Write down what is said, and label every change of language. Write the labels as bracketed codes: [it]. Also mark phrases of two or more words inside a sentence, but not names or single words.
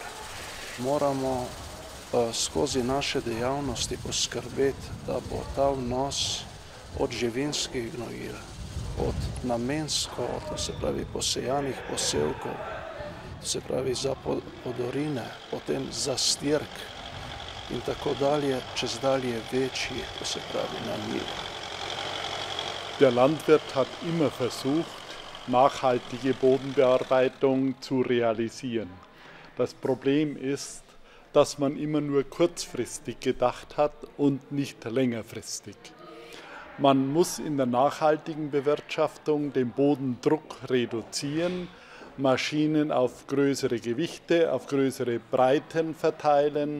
[sl] Moramo skozi naše dejavnosti poskrbeti, da bo ta vnos od živinskih gnojil, od namensko, to se pravi posejanih posevkov, to se pravi za podorine, potem za stirk in tako dalje, čezdalje večji, to se pravi na njivah. [de] Der Landwirt hat immer versucht, nachhaltige Bodenbearbeitung zu realisieren. Das Problem ist, dass man immer nur kurzfristig gedacht hat und nicht längerfristig. Man muss in der nachhaltigen Bewirtschaftung den Bodendruck reduzieren, Maschinen auf größere Gewichte, auf größere Breiten verteilen.